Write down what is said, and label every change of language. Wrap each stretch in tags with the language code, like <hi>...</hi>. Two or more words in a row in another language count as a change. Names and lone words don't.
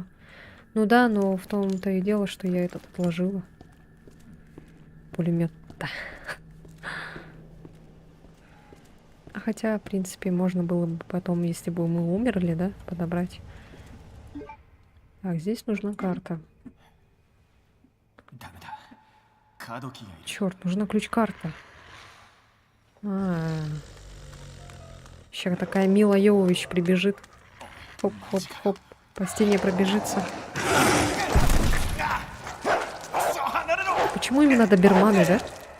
<ru>Ну да, но в том-то и дело, что я этот отложила. Пулемет-то. Хотя, в принципе, можно было бы потом, если бы мы умерли, да, подобрать. Так, здесь нужна карта.</ru> <ja>ダメだ。カードキーがいる。</ja> <ru>Черт, нужна ключ-карта. Сейчас такая Мила Йовович прибежит. Хоп-хоп-хоп. По стене пробежится. Почему именно доберманы, да?</ru>